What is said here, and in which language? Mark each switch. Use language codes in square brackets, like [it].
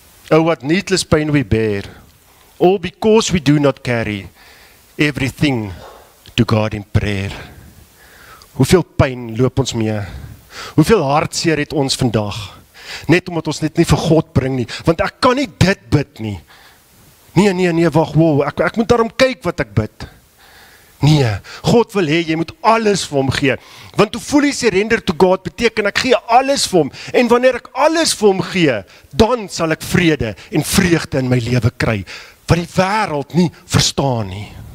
[en] Oh, what needless pain we bear. All because we do not carry everything to God in prayer. [af] Hoeveel pyn loop ons mee? Hoeveel hartseer het ons vandag? Net omdat ons net nie vir God bring nie, want ek kan nie dit bid nie. Nee, wag, wow, ek moet daarom kyk wat ek bid. Nee, God wil hê, jy moet alles vir hom gee. [en] Want to fully surrender to God [af] beteken ek gee alles vir hom. En wanneer ek alles vir hom gee, dan sal ek vrede en vreugde in my lewe kry, wat die wêreld nie verstaan nie.